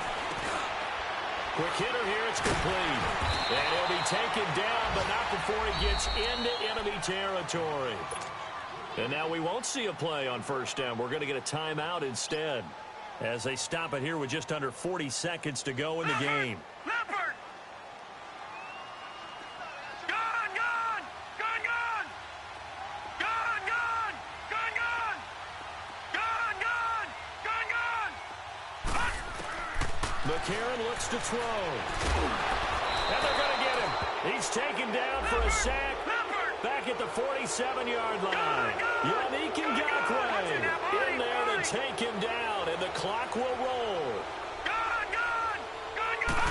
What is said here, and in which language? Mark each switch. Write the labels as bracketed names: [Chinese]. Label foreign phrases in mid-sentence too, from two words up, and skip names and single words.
[English] Quick hitter here, it's complete. And he'll be taken down, but not before he gets into enemy territory. And now we won't see a play on first down. We're going to get a timeout instead, as they stop it here with just under 40 seconds to go in the game. Leopard! Gone, gone! Gone, gone! Gone, gone! Gone, gone! Gone, gone! Gone, gone! McCarron looks to throw. And they're going to get him. He's taken down for a sack. Back at the 47-yard line. Yannick Ngakoue in there to take him down, and the clock will roll. Gone, gone! Gone, gone!